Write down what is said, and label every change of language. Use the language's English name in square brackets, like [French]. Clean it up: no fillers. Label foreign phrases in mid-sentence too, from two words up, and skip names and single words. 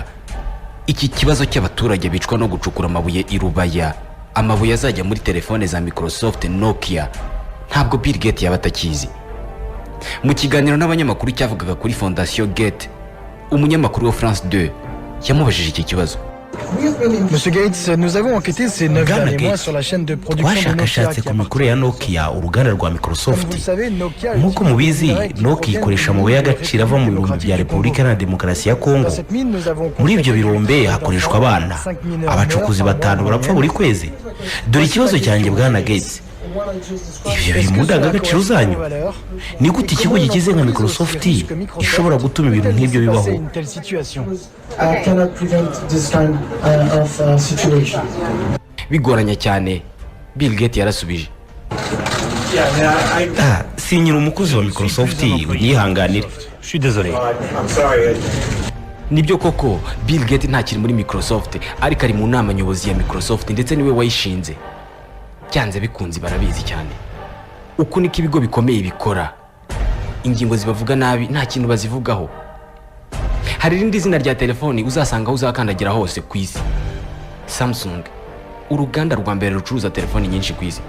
[Kinyarwanda] Iki kibazo cy'abaturage bicwa no gucukura amabuye i Rubaya, amabuye azajya muri telefone za Microsoft, Nokia, ntabwo Bill Gates yaba atakizi. Mu kiganiro n'abanyamakuru cyavugaga kuri Fondation Gates, umunyamakuru wa France 2 yamubajije iki kibazo. [French] Monsieur Gates, nous avons enquêté ces 9 derniers mois sur la chaîne de production de [Kinyarwanda] Nokia ku mikuru ya Nokia, uruganda rwa Microsoft. Nk'uko mubizi, Nokia ikoresha amabuye y'agaciro ava mu birombe bya Repubulika Iharanira Demokarasi ya Kongo. Muri ibyo birombe hakoreshwa abana. Abacukuzi 5 barapfa buri kwezi. Dore ikibazo cyanjye bwana Gates. Ibyo biri mu ndangagaciro zanyu. Ni gute ikigo gikize nka Microsoft ishobora gutuma ibintu nk'ibyo bibaho? Bigoranye cyane. Bill Gates yarasubije: sinyira umukozi wa Microsoft unyihanganire. [French] Je suis désolé. [Kinyarwanda] Nibyo koko Bill Gates ntakiri muri Microsoft, ariko ari mu nama nyobozi ya Microsoft ndetse niwe wayishinze. Cyanze bikunzi barabizi cyane. Uko niko ibigo bikomeye bikora. Ingingo zibavuga nabi nta kintu bazivugaho. Hari irindi zina rya telefoni uzasanga uzakandagira hose ku isi: Samsung, uruganda rwa mbere rucuruza telefoni nyinshi ku isi.